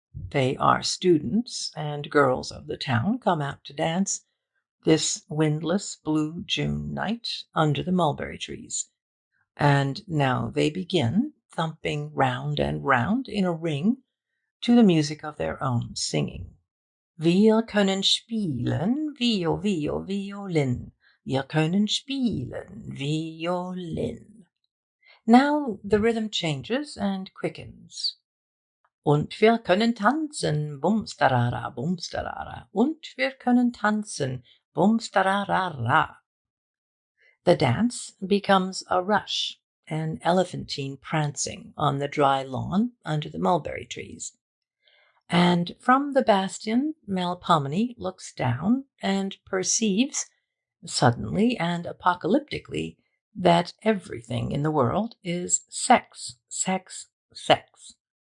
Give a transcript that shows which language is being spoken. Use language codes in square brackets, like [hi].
[en] They are students and girls of the town come out to dance this windless blue June night under the mulberry trees. And now they begin, thumping round and round in a ring to the music of their own singing. [de] Wir können spielen, Violin. Wir können spielen, Violin. [en] Now the rhythm changes and quickens. [de] Und wir können tanzen, bumstarara, bumstarara. Und wir können tanzen, bumstarara. [en] The dance becomes a rush, an elephantine prancing on the dry lawn under the mulberry trees. And from the bastion, Melpomene looks down and perceives, suddenly and apocalyptically, that everything in the world is sex, sex, sex.